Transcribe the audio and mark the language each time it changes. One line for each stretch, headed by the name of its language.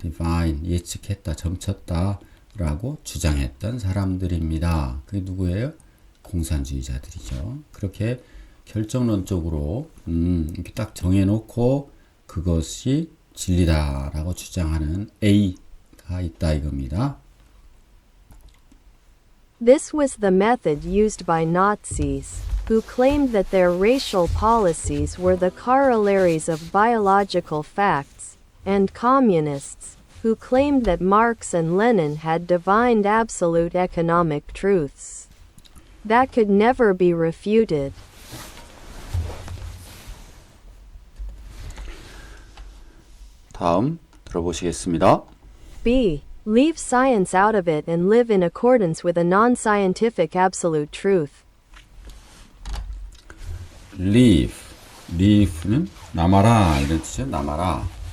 Korean: divine 예측했다. 점쳤다. 라고 주장했던 사람들입니다. 그게 누구예요? 공산주의자들이죠. 그렇게 결정론적으로 이렇게 딱 정해놓고 그것이 진리다라고 주장하는 A가 있다 이겁니다.
English: This was the method used by Nazis, who claimed that their racial policies were the corollaries of biological facts, and communists, who claimed that Marx and Lenin had divined absolute economic truths that could never be refuted.
Korean: 다음 들어보시겠습니다.
English: B. Leave science out of it and live in accordance with a non-scientific absolute truth.
Korean: leave는 남아라 이런 뜻이죠. 남아라.